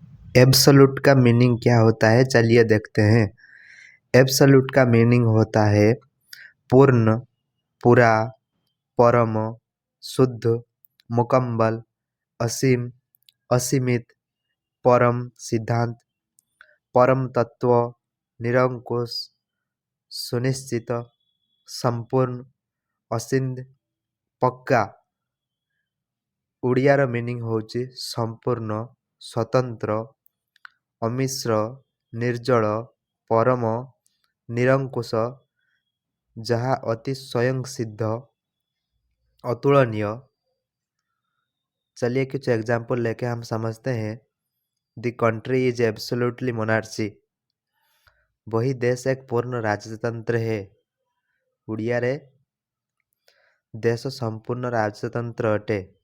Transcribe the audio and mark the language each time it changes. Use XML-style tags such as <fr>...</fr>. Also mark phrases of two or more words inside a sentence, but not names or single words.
<hi>एब्सोल्यूट का मीनिंग क्या होता है, चलिए देखते हैं। एब्सोल्यूट का मीनिंग होता है पूर्ण, पूरा, परम, शुद्ध, मुकम्मल, असीम, असीमित, परम सिद्धांत, परम तत्व, निरंकुश, सुनिश्चित, संपूर्ण, असिंध, पक्का।</hi> <or>ଓଡ଼ିଆର ମିନିଂ ହେଉଛି ସମ୍ପୂର୍ଣ୍ଣ, ସ୍ୱତନ୍ତ୍ର, ଅମିଶ୍ର, ନିର୍ଜଳ, ପରମ, ନିରଙ୍କୁଶ, ଯାହା ଅତି ସ୍ୱୟଂ ସିଦ୍ଧ, ଅତୁଳନୀୟ।</or> <hi>चलिए कुछ एग्जाम्पल लेके हम समझते हैं।</hi> <en>The country is absolutely monarchy.</en> <hi>वही देश एक पूर्ण राजतंत्र है।</hi> <or>ଓଡ଼ିଆରେ ଦେଶ ସମ୍ପୂର୍ଣ୍ଣ ରାଜତନ୍ତ୍ର ଅଟେ।</or>